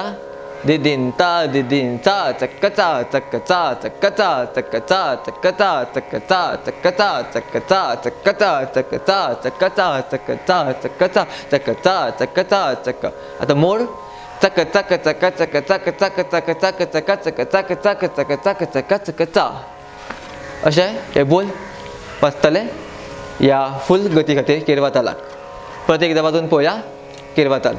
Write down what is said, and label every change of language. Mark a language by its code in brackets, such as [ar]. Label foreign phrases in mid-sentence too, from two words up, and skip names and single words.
[kok] दिदीन ता दिदीन चा चक्क चा चक्क चा चक्क चा चक्क चा चक्क चा चक्क चा चक्क चा चक्क चा चक्क चा चक्क चा चक्क चा चक्क चा चक्क चा चक्क चा चक्क चा चक्क. आता मोड चक्क चक्क चक्क चक्क चक्क चक्क चक्क चक्क चक्क चक्क चक्क चक्क चक्क चक्क चक्क चक्क चा. अशें हे बोल वाजतले ह्या फूल गती खातीर केरवा तालाक. परत एकदां वाजोवन पळोवया केरवा ताल.